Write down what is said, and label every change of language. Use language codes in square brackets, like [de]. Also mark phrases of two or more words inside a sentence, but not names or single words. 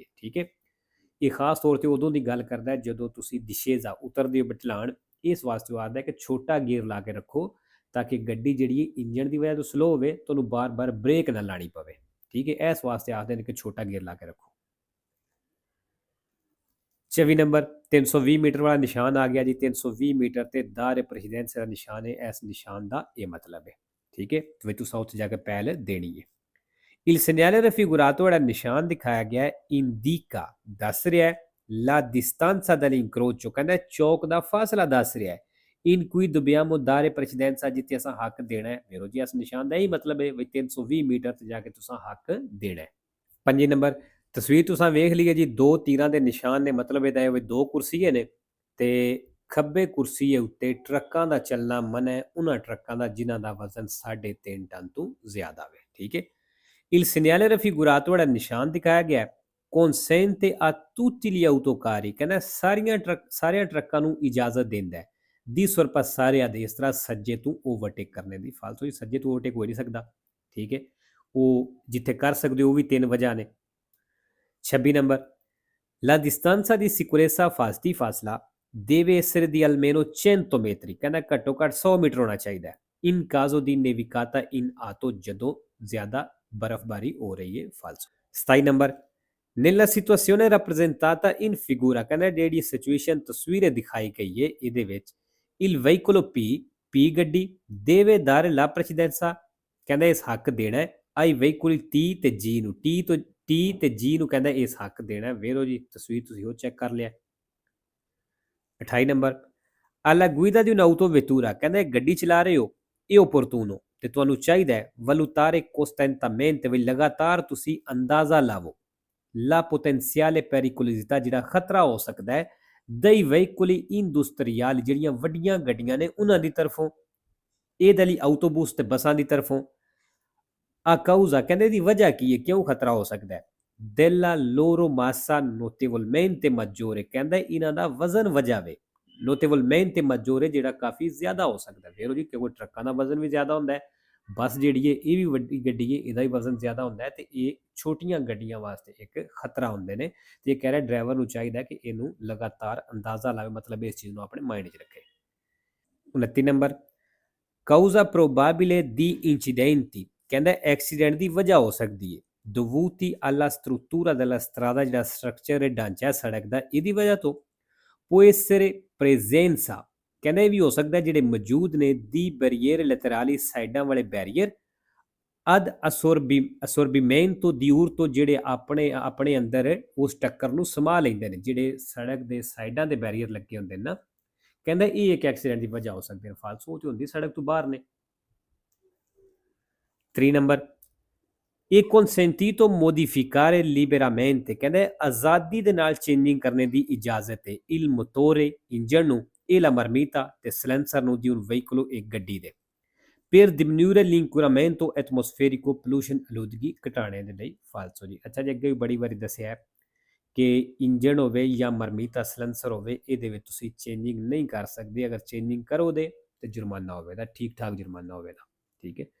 [pa] ਠੀਕ ਹੈ, ਇਹ ਖਾਸ ਤੌਰ ਤੇ ਉਦੋਂ ਦੀ ਗੱਲ ਕਰਦਾ ਜਦੋਂ ਤੁਸੀਂ ਦਿਸ਼ੇਜ਼ਾ ਉਤਰਦੇ ਹੋ ਬਟਲਾਣ, ਇਸ ਵਾਸਤੇ ਆਖਦਾ ਕਿ ਛੋਟਾ ਗੇਅਰ ਲਾ ਕੇ ਰੱਖੋ ਤਾਂ ਕਿ ਗੱਡੀ ਜਿਹੜੀ ਇੰਜਣ ਦੀ ਵਜ੍ਹਾ ਤੋਂ ਸਲੋ ਹੋਵੇ, ਤੁਹਾਨੂੰ ਬਾਰ-ਬਾਰ ਬ੍ਰੇਕ ਨਾ ਲਾਣੀ ਪਵੇ। ਠੀਕ ਹੈ, ਇਸ ਵਾਸਤੇ ਆਖਦੇ ਨੇ ਕਿ ਛੋਟਾ ਗੇਅਰ ਲਾ ਕੇ ਰੱਖੋ। 24 ਨੰਬਰ, 320 ਮੀਟਰ ਵਾਲਾ ਨਿਸ਼ਾਨ ਆ ਗਿਆ ਜੀ। 320 ਮੀਟਰ ਤੇ [it] dare precedenza [pa] ਦਾ ਨਿਸ਼ਾਨ ਹੈ, ਇਸ ਨਿਸ਼ਾਨ ਦਾ ਇਹ ਮਤਲਬ ਹੈ। ਠੀਕ ਹੈ, ਤੇ ਤੁਸੀਂ ਉੱਥੇ ਜਾ ਕੇ ਪਹਿਲ ਦੇਣੀ ਹੈ। [it] il segnale raffigurato, [pa] ਜਿਹੜਾ ਨਿਸ਼ਾਨ ਦਿਖਾਇਆ ਗਿਆ ਹੈ, indica, ਦੱਸ ਰਿਹਾ ਹੈ, [it] la distanza dell'incrocio, [pa] ਕਹਿੰਦਾ ਚੌਕ ਦਾ ਫਾਸਲਾ ਦੱਸ ਰਿਹਾ ਹੈ, [it] in cui dobbiamo dare precedenza, [pa] ਜਿੱਥੇ ਅਸਾਂ ਹੱਕ ਦੇਣਾ ਹੈ। ਮੇਰੋ ਜੀ, ਇਸ ਨਿਸ਼ਾਨ ਦਾ ਇਹੀ ਮਤਲਬ ਹੈ ਵੀ 320 ਮੀਟਰ ਤੇ ਜਾ ਕੇ ਤੁਸੀਂ ਹੱਕ ਦੇਣਾ ਹੈ। 5 ਨੰਬਰ, ਤਸਵੀਰ ਤੁਸੀਂ ਵੇਖ ਲਈ ਹੈ ਜੀ, ਦੋ ਤੀਰਾਂ ਦੇ ਨਿਸ਼ਾਨ ਨੇ, ਮਤਲਬ ਇਹਦਾ ਹੈ ਵੀ ਦੋ ਕੁਰਸੀਏ ਨੇ ਤੇ ਖੱਬੇ ਕੁਰਸੀਏ ਉੱਤੇ ਟਰੱਕਾਂ ਦਾ ਚੱਲਣਾ ਮਨਾ ਹੈ, ਉਹਨਾਂ ਟਰੱਕਾਂ ਦਾ ਜਿਨ੍ਹਾਂ ਦਾ ਵਜ਼ਨ 3.5 ਟਨ ਤੋਂ ਜ਼ਿਆਦਾ ਹੈ। ਠੀਕ ਹੈ, [it] il segnale raffigurato, [pa] ਜਿਹੜਾ ਨਿਸ਼ਾਨ ਦਿਖਾਇਆ ਗਿਆ ਹੈ, [it] consente a tutti gli autocarri, [pa] ਕਹਿੰਦਾ ਸਾਰਿਆਂ ਟਰੱਕਾਂ ਨੂੰ ਇਜਾਜ਼ਤ ਦਿੰਦਾ ਹੈ, [it] ਦੀ sorpassare a destra, [pa] ਸੱਜੇ ਤੋਂ ਓਵਰਟੇਕ ਕਰਨੇ ਦੀ। ਫਾਲਤੂ ਹੀ ਸੱਜੇ ਤੋਂ ਓਵਰਟੇਕ ਹੋ ਨਹੀਂ ਸਕਦਾ। ਠੀਕ ਹੈ, ਉਹ ਜਿੱਥੇ ਕਰ ਸਕਦੇ ਉਹ ਵੀ 3 ਵਜ੍ਹਾ ਨੇ। 26 ਨੰਬਰ, [it] la distanza di sicurezza, [pa] ਫਾਸਤੀ ਫਾਸਲਾ, [it] deve essere di almeno 100 metri, [pa] ਕਹਿੰਦਾ ਘੱਟੋ ਘੱਟ 100 ਮੀਟਰ ਹੋਣਾ ਚਾਹੀਦਾ ਹੈ, [it] in caso di nevicata in auto, [pa] ਜਦੋਂ ਜ਼ਿਆਦਾ ਬਰਫ਼ਬਾਰੀ ਹੋ ਰਹੀ ਹੈ। ਫਾਲਸੋ। 27 ਨੰਬਰ, [it] nella situazione rappresentata in figura, [pa] ਕਹਿੰਦਾ ਜਿਹੜੀ ਸਿਚੁਏਸ਼ਨ ਤਸਵੀਰ ਦਿਖਾਈ ਗਈ ਹੈ ਇਹਦੇ ਵਿੱਚ, [it] il veicolo P ਗੱਡੀ deve dare la precedenza, [pa] ਕਹਿੰਦਾ ਇਸ ਹੱਕ ਦੇਣਾ ਹੈ, [it] ai veicoli [pa] T ਤੇ G ਨੂੰ, T ਤੇ G ਨੂੰ ਕਹਿੰਦਾ ਇਸ ਹੱਕ ਦੇਣਾ। ਵੇਰੋ ਜੀ, ਤਸਵੀਰ ਤੁਸੀਂ ਉਹ ਚੈੱਕ ਕਰ ਲਿਆ। 28 ਨੰਬਰ, [it] alla guida di un'autovettura, [pa] ਕਹਿੰਦਾ ਗੱਡੀ ਚਲਾ ਰਹੇ ਹੋ, ਇਹ opportuno, ਤੇ ਤੁਹਾਨੂੰ ਚਾਹੀਦਾ ਹੈ [it] valutare costantemente, [pa] ਵੀ ਲਗਾਤਾਰ ਤੁਸੀਂ ਅੰਦਾਜ਼ਾ ਲਾਵੋ, [it] la potenziale pericolosità, [pa] ਜਿਹੜਾ ਖਤਰਾ ਹੋ ਸਕਦਾ ਹੈ, [it] dei veicoli industriali, [pa] ਜਿਹੜੀਆਂ ਵੱਡੀਆਂ ਗੱਡੀਆਂ ਨੇ ਉਹਨਾਂ ਦੀ ਤਰਫੋਂ, ਇਹਦੇ ਲਈ ਆਟੋਬੂਸ ਤੇ ਬੱਸਾਂ ਦੀ ਤਰਫੋਂ, [it] a causa, [pa] ਕਹਿੰਦੇ ਇਹਦੀ ਵਜ੍ਹਾ ਕੀ ਹੈ, ਕਿਉਂ ਖਤਰਾ ਹੋ ਸਕਦਾ ਹੈ, [it] della loro massa notevolmente maggiore, [pa] ਕਹਿੰਦਾ ਇਹਨਾਂ ਦਾ ਵਜ਼ਨ ਵਜ੍ਹਾ ਵੇ, [it] notevolmente maggiore, [pa] ਜਿਹੜਾ ਕਾਫੀ ਜ਼ਿਆਦਾ ਹੋ ਸਕਦਾ। ਵੇਰੋ ਜੀ, ਕਿਉਂਕਿ ਟਰੱਕਾਂ ਦਾ ਵਜ਼ਨ ਵੀ ਜ਼ਿਆਦਾ ਹੁੰਦਾ ਹੈ, ਬੱਸ ਜਿਹੜੀ ਹੈ ਇਹ ਵੀ ਵੱਡੀ ਗੱਡੀ ਹੈ, ਇਹਦਾ ਵੀ ਵਜ਼ਨ ਜ਼ਿਆਦਾ ਹੁੰਦਾ ਹੈ, ਤੇ ਇਹ ਛੋਟੀਆਂ ਗੱਡੀਆਂ ਵਾਸਤੇ ਇੱਕ ਖਤਰਾ ਹੁੰਦੇ ਨੇ। ਤੇ ਇਹ ਕਹਿ ਰਿਹਾ ਡਰਾਈਵਰ ਨੂੰ ਚਾਹੀਦਾ ਕਿ ਇਹਨੂੰ ਲਗਾਤਾਰ ਅੰਦਾਜ਼ਾ ਲਾਵੇ, ਮਤਲਬ ਇਸ ਚੀਜ਼ ਨੂੰ ਆਪਣੇ ਮਾਈਂਡ 'ਚ ਰੱਖੇ। 29 ਨੰਬਰ, [it] causa probabile di incidenti, [pa] ਕਹਿੰਦਾ ਐਕਸੀਡੈਂਟ ਦੀ ਵਜ੍ਹਾ ਹੋ ਸਕਦੀ ਹੈ, [it] dovuti alla struttura della strada, [pa] ਜਿਹੜਾ ਸਟਰਕਚਰ ਹੈ, ਢਾਂਚਾ ਸੜਕ ਦਾ, ਇਹਦੀ ਵਜ੍ਹਾ ਤੋਂ, [it] può essere presenza, [pa] ਕਹਿੰਦਾ ਇਹ ਵੀ ਹੋ ਸਕਦਾ ਜਿਹੜੇ ਮੌਜੂਦ ਨੇ, [it] di barriere laterali, [pa] ਸਾਈਡਾਂ ਵਾਲੇ ਬੈਰੀਅਰ, [it] ad assorbimento di urto, [pa] ਜਿਹੜੇ ਆਪਣੇ ਅੰਦਰ ਉਸ ਟੱਕਰ ਨੂੰ ਸਮਾ ਲੈਂਦੇ ਨੇ, ਜਿਹੜੇ ਸੜਕ ਦੇ ਸਾਈਡਾਂ ਦੇ ਬੈਰੀਅਰ ਲੱਗੇ ਹੁੰਦੇ ਨੇ ਨਾ, ਕਹਿੰਦਾ ਇਹ ਇੱਕ ਐਕਸੀਡੈਂਟ ਦੀ ਵਜ੍ਹਾ ਹੋ ਸਕਦੀ ਹੈ। ਫਾਲਸੋ ਉਹ ਤੇ ਹੁੰਦੀ ਸੜਕ ਤੋਂ ਬਾਹਰ ਨੇ। 3 ਨੰਬਰ, ਇਹ [it] consentito modificare liberamente, [pa] ਕਹਿੰਦਾ ਆਜ਼ਾਦੀ ਦੇ ਨਾਲ ਚੇਂਜਿੰਗ ਕਰਨੇ ਦੀ ਇਜਾਜ਼ਤ ਹੈ, [it] il motore, [pa] ਇੰਜਣ ਨੂੰ, [it] e la marmita, [pa] ਤੇ ਸਿਲੈਂਸਰ ਨੂੰ, [it] di un veicolo, [pa] ਇੱਕ ਗੱਡੀ ਦੇ, [it] per diminuire l'inquinamento atmosferico, [pa] pollution, ਆਲੂਦਗੀ ਘਟਾਉਣੇ ਦੇ ਲਈ। ਫਾਲਸੋ ਜੀ। ਅੱਛਾ ਜੀ, ਅੱਗੇ ਵੀ ਬੜੀ ਵਾਰੀ ਦੱਸਿਆ ਹੈ ਕਿ ਇੰਜਣ ਹੋਵੇ ਜਾਂ ਮਰਮੀਤਾ ਸਿਲੈਂਸਰ ਹੋਵੇ, ਇਹਦੇ ਵਿੱਚ ਤੁਸੀਂ ਚੇਂਜਿੰਗ ਨਹੀਂ ਕਰ ਸਕਦੇ, ਅਗਰ ਚੇਂਜਿੰਗ ਕਰੋਗੇ ਤੇ ਜੁਰਮਾਨਾ ਹੋਵੇਗਾ, ਠੀਕ ਠਾਕ ਜੁਰਮਾਨਾ ਹੋਵੇਗਾ। ਠੀਕ ਹੈ,